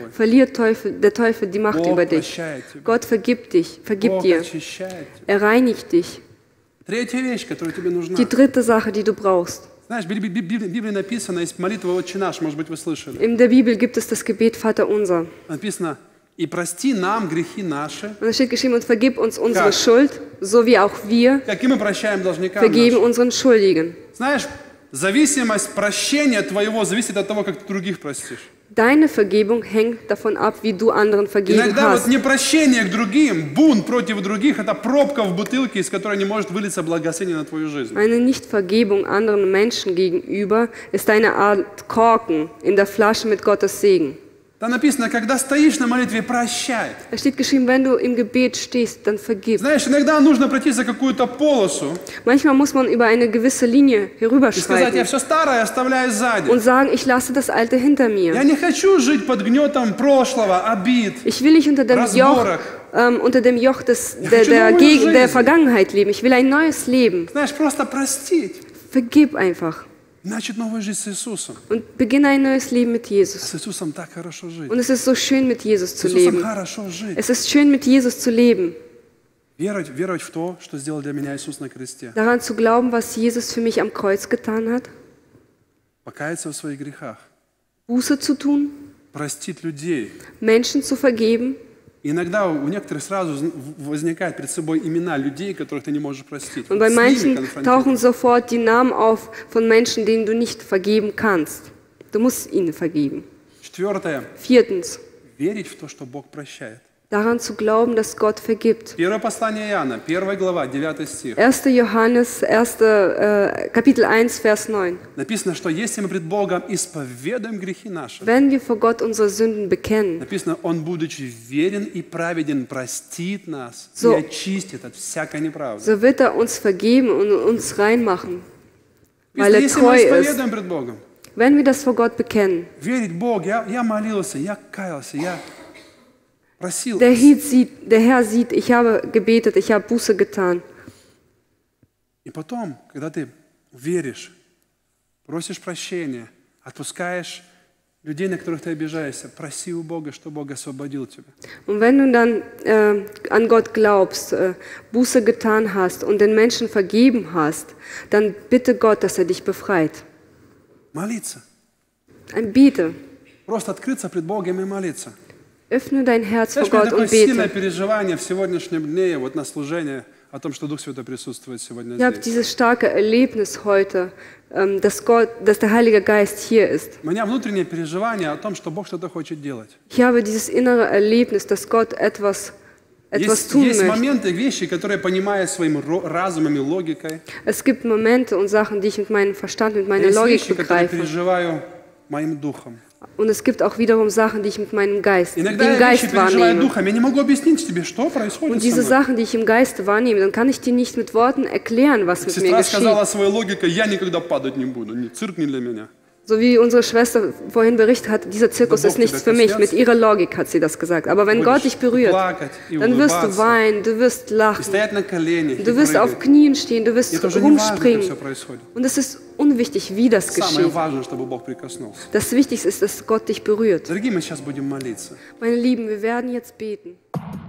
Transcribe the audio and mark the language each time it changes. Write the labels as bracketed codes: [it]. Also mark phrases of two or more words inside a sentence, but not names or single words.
[de] verliert der Teufel die Macht [ru] Бог [de] über dich. [ru] прощает тебя. [de] Gott vergibt dich, vergib [ru] Бог [de] dir. [ru] очищает тебя. [de] Er reinigt dich. [ru] Третья вещь, которая тебе нужна. [de] Die dritte Sache, die du brauchst. [ru] Знаешь, в Библии написано, есть молитва «Отче наш», может быть, вы слышали. [de] In der Bibel gibt es das Gebet Vater unser. [ru] Написано: «И прости нам грехи наши, [de] Und da steht geschrieben, und vergib uns unsere [ru] Как? [de] Schuld, so wie auch wir [ru] как и мы прощаем должникам [de] vergeben [ru] нашим». [de] unseren Schuldigen. [ru] Знаешь, зависимость прощения твоего зависит от того, как ты других простишь. [de] Deine Vergebung hängt davon ab, wie du anderen vergeben [ru] Иногда вот [de] hast. [ru] непрощение к другим, бунт против других – это пробка в бутылке, из которой не может вылиться благословение на твою жизнь. [de] Eine Nichtvergebung anderen Menschen gegenüber ist eine Art Korken in der Flasche mit Gottes Segen. [ru] Там написано: когда стоишь на молитве, прощай. [de] Da steht geschrieben, wenn du im Gebet stehst, dann vergib. [ru] Знаешь, иногда нужно пройти за какую-то полосу [de] Manchmal muss man über eine gewisse Linie [ru] и сказать: я [de] herüberschreiten [ru] все старое оставляю сзади. [de] und sagen, ich lasse das Alte hinter [ru] Я [de] mir. [ru] не хочу жить под гнетом прошлого, обид, [de] Ich will nicht unter dem [ru] разборок. [de] Joch [ru] хочу [de] der [ru] новую [de] Vergangenheit leben. Ich will ein neues Leben. [ru] Знаешь, просто простить. [de] Vergib einfach [ru] Начать новую жизнь с Иисусом. [de] und beginne ein neues Leben mit Jesus. [ru] С Иисусом так хорошо жить. [de] Und es ist so schön, mit Jesus [ru] С [de] zu [ru] Иисусом [de] leben. [ru] хорошо жить. [de] Es ist schön, mit Jesus zu leben. [ru] Веровать в то, что сделал для меня Иисус на кресте. [de] Daran zu glauben, was Jesus für mich am Kreuz getan hat. [ru] Покаяться в своих грехах. [de] Buße zu tun, [ru] Простить людей. [de] Menschen zu vergeben. [ru] Иногда у некоторых сразу возникает перед собой имена людей, которых ты не можешь простить. [de] Und bei [ru] С ними [de] manchen [ru] конфронтировать. [de] tauchen sofort die Namen auf von Menschen, denen du nicht vergeben kannst. Du musst ihnen vergeben. [ru] Четвертое. [de] Viertens, [ru] Верить в то, что Бог прощает. [de] daran zu glauben, dass Gott vergibt. [ru] Первое послание Иоанна, 1 глава, 9 стих. [de] 1. Johannes, Kapitel 1, Vers 9. [ru] Написано, что если мы пред Богом исповедуем грехи наши, [de] Wenn wir vor Gott unsere Sünden bekennen, [ru] написано, Он, будучи верен и праведен, простит нас [de] So. [ru] и очистит от всякой неправды. [de] so wird er uns vergeben und uns reinmachen, weil er [ru] Если мы [de] treu ist. [ru] исповедуем пред Богом, [de] Wenn wir das vor Gott bekennen, [ru] верить в Бог, я молился, я каялся, я просил. [de] der Herr sieht, ich habe gebetet, ich habe Buße getan. [ru] И потом, когда ты веришь, просишь прощения, отпускаешь людей, на которых ты обижаешься, проси у Бога, что Бог освободил тебя. [de] Und wenn du dann an Gott glaubst, Buße getan hast und den Menschen vergeben hast, dann bitte Gott, dass er dich befreit. [ru] Молиться. [de] Biete. [ru] Просто открыться пред Богом и молиться. [de] Öffne dein Herz vor [ru] Знаешь, у меня [de] Gott [ru] такое [de] und [ru] сильное [de] bete. [ru] переживание в сегодняшнем дне, вот на служение, о том, что Дух Святой присутствует сегодня [de] Ich habe [ru] здесь. [de] dieses starke Erlebnis heute, dass der Heilige Geist hier ist. [ru] У меня внутреннее переживание о том, что Бог что-то хочет делать. [de] Ich habe dieses innere Erlebnis, dass Gott etwas tun [ru] Есть [de] möchte. [ru] моменты, вещи, которые понимаю своим разумом и логикой. [de] Es gibt Momente und Sachen, die ich mit meinem Verstand, mit meiner [ru] Есть [de] Logik [ru] вещи, которые [de] begreife. [ru] переживаю моим духом. [de] Und es gibt auch wiederum Sachen, die ich mit meinem Geist, [ru] Иногда [de] dem [ru] я вещи [de] Geist [ru] переживаю [de] wahrnehme. [ru] духом, я не могу объяснить тебе, что происходит [de] Und [ru] со [de] diese [ru] мной. [de] Sachen, die ich im Geiste wahrnehme, dann kann ich dir nicht mit Worten erklären, was mit mir [ru] Сестра [de] geschieht. [ru] сказала своей логикой, я никогда падать не буду, цирк не для меня. [de] So wie unsere Schwester vorhin berichtet hat, dieser Zirkus ist nichts für mich. Mit ihrer Logik hat sie das gesagt. Aber wenn Gott dich berührt, dann wirst du weinen, du wirst lachen, du wirst auf Knien stehen, du wirst rumspringen. Und es ist unwichtig, wie das geschieht. Das Wichtigste ist, dass Gott dich berührt. [ru] Дорогие, мы сейчас будем молиться. [de] Meine Lieben, wir werden jetzt beten.